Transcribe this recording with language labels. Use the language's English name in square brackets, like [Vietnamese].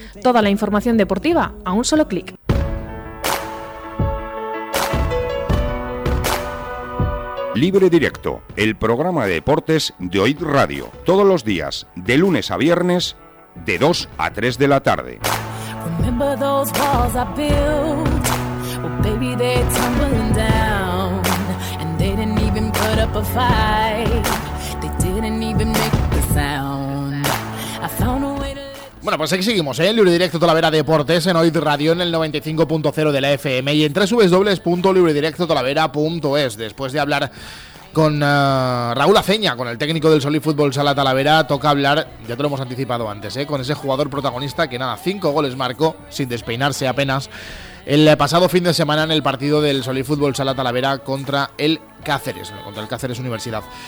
[Spanish] Toda la información deportiva a un solo clic. Libre Directo, el programa de deportes de OIT Radio. Todos los días, de lunes a viernes, de 2 a 3 de la tarde. [English] Remember those walls I built. Well, baby, they're tumbling down. And they didn't even put up a fight. They didn't even make the sound. I found a way to... [Spanish] Bueno, pues aquí seguimos, ¿eh? Libre Directo Talavera Deportes en OIT Radio en el 95.0 de la FM y en www.libredirectotalavera.es. Después de hablar con Raúl Aceña, con el técnico del Solís Fútbol Sala Talavera, toca hablar, ya te lo hemos anticipado antes, con ese jugador protagonista que nada, 5 goles marcó sin despeinarse apenas el pasado fin de semana en el partido del Solís Fútbol Sala Talavera contra el Cáceres, ¿no? Contra el Cáceres Universidad.